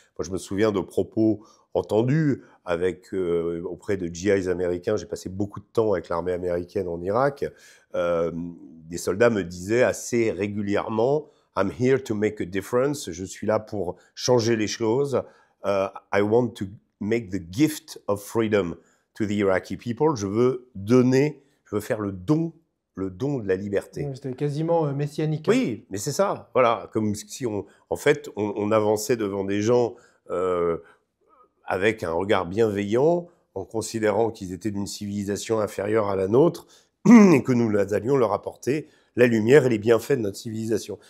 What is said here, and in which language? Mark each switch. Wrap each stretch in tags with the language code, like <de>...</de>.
<fr>Moi, je me souviens de propos entendus auprès de GIs américains. J'ai passé beaucoup de temps avec l'armée américaine en Irak. Des soldats me disaient assez régulièrement «</fr> <en>I'm here to make a difference ».</en> <fr>Je suis là pour changer les choses.</fr> <en>I want to make the gift of freedom to the Iraqi people.</en> <fr>Je veux faire le don de la liberté. C'était quasiment messianique. Oui, mais c'est ça. Voilà, comme si on avançait devant des gens avec un regard bienveillant, en considérant qu'ils étaient d'une civilisation inférieure à la nôtre, et que nous allions leur apporter la lumière et les bienfaits de notre civilisation.</fr>